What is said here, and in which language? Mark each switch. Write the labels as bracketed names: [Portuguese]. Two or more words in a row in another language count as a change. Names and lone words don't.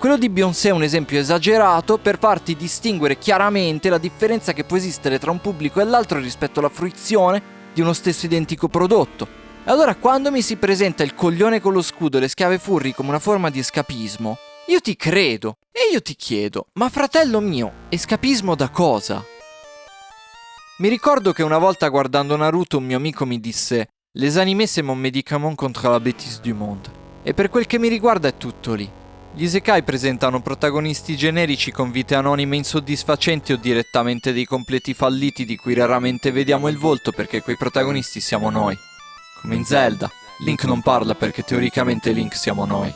[Italian] Quello di Beyoncé è un esempio esagerato per farti distinguere chiaramente la differenza che può esistere tra un pubblico e l'altro rispetto alla fruizione di uno stesso identico prodotto. E allora quando mi si presenta il coglione con lo scudo e le schiave furry come una forma di escapismo, io ti credo e io ti chiedo, ma fratello mio, escapismo da cosa? Mi ricordo che una volta guardando Naruto un mio amico mi disse [French] «Les animés c'est mon médicament contre la bêtise du monde». [Italian] E per quel che mi riguarda è tutto lì. Gli isekai presentano protagonisti generici con vite anonime insoddisfacenti o direttamente dei completi falliti di cui raramente vediamo il volto perché quei protagonisti siamo noi. Come in Zelda, Link non parla perché teoricamente Link siamo noi.